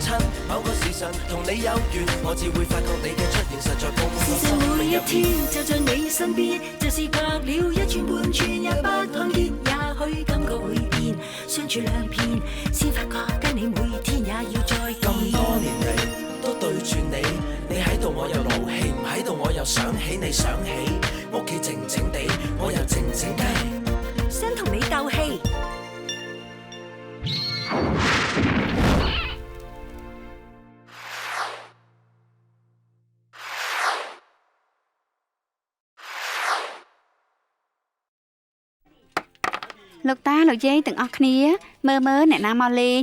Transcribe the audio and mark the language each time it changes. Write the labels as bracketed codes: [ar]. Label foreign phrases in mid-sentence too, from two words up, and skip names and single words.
[yue] 某個時辰同你有緣，我只會發覺你嘅出現實在高過我生命入邊。每一天就在你身邊，就是隔了一寸半寸也不看見，也許感覺會變，相處兩遍先發覺跟你每天也要再見。咁多年嚟都對住你，你喺度我又勞氣，唔喺度我又想起你想起，屋企靜靜地，我又靜靜雞，想同你鬥氣。 [km] លោកតាលោកយាយទាំងអស់គ្នាមើលអ្នកណាមកលេង